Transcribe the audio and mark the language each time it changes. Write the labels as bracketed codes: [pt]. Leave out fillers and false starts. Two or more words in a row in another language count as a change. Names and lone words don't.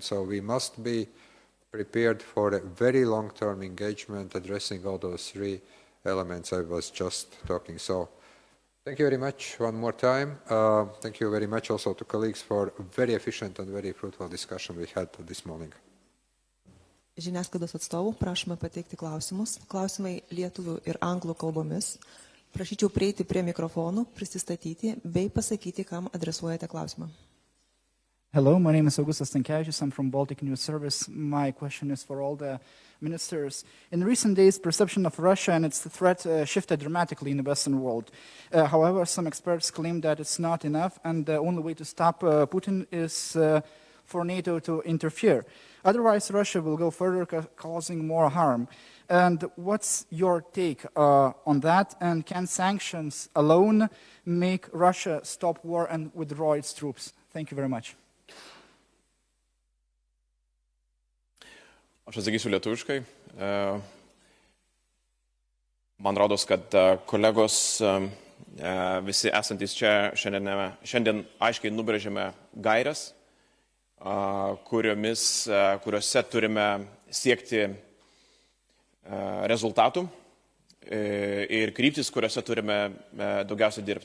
[en] So we must be prepared for a very long-term engagement addressing all those three elements I was just talking. So thank you very much one more time. Thank you very much also to colleagues for a very efficient and very fruitful discussion we had this morning. [lt] Žiniasklaidos atstovų prašome pateikti klausimus. Klausimai lietuvių ir anglų kalbomis. Prašyčiau prieiti prie mikrofonų, prisistatyti bei pasakyti, kam adresuojate klausimą. [en] Hello, my name is Augustas Stankevičius. I'm from Baltic News Service. My question is for all the ministers. In recent days, perception of Russia and its threat shifted dramatically in the Western world. However, some experts claim that it's not enough, and the only way to stop Putin is for NATO to interfere. Otherwise, Russia will go further, causing more harm. And what's your take on that? And can sanctions alone make Russia stop war and withdraw its troops? Thank you very much. [lt] Aš atsakysiu lietuviškai. Man rodos, kad kolegos visi esantys čia šiandien aiškiai nubrėžėme gairias, kuriuose turime siekti rezultatų ir kryptis, kuriuose turime daugiausiai dirbti.